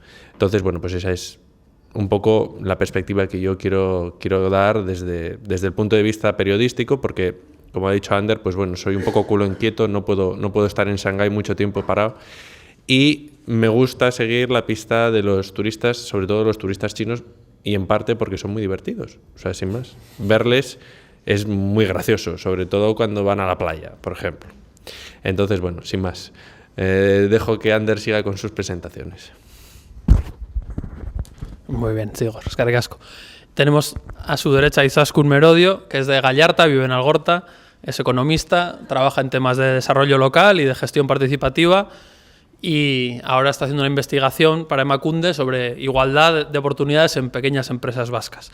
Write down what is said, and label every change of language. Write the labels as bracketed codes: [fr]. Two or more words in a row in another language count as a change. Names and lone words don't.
[es] Entonces, bueno, pues esa es un poco la perspectiva que yo quiero dar desde el punto de vista periodístico, porque, como ha dicho Ander, pues bueno, soy un poco culo inquieto, no puedo estar en Shanghái mucho tiempo parado, y me gusta seguir la pista de los turistas, sobre todo los turistas chinos, y en parte porque son muy divertidos, o sea, sin más. Verles es muy gracioso, sobre todo cuando van a la playa, por ejemplo. Entonces, bueno, sin más, dejo que Ander siga con sus presentaciones. Muy bien, [eu] Sigor, eskerrik asko. [es] Tenemos a su derecha a Izaskun Merodio, que es de Gallarta, vive en Algorta, es economista, trabaja en temas de desarrollo local y de gestión participativa, y ahora está haciendo una investigación para Emakunde sobre igualdad de oportunidades en pequeñas empresas vascas.